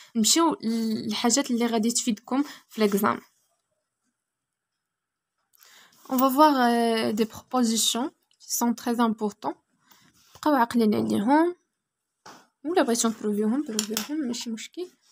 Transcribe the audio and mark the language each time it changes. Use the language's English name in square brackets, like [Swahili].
[Arabic] نمشيو للحاجات اللي غادي تفيدكم في l'examen. [French] On va voir des propositions qui sont très importantes. [Arabic] بقاو عاقلين عليهم ولا بغيتو نبروفيوهم ماشي مشكل.